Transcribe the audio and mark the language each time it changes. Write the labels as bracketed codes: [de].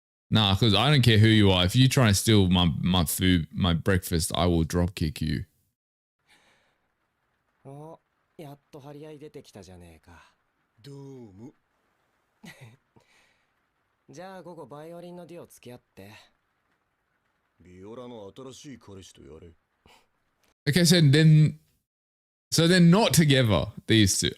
[en] Nah, because I don't care who you are. If you try and steal my food, my breakfast, I will drop kick you. [ja] お、やっと張り合い出てきたじゃねえか。どうも。じゃあ午後バイオリンのデュオ付き合って。ビオラの新しい彼氏とやれ。 [en] Okay, so they're not together, these two.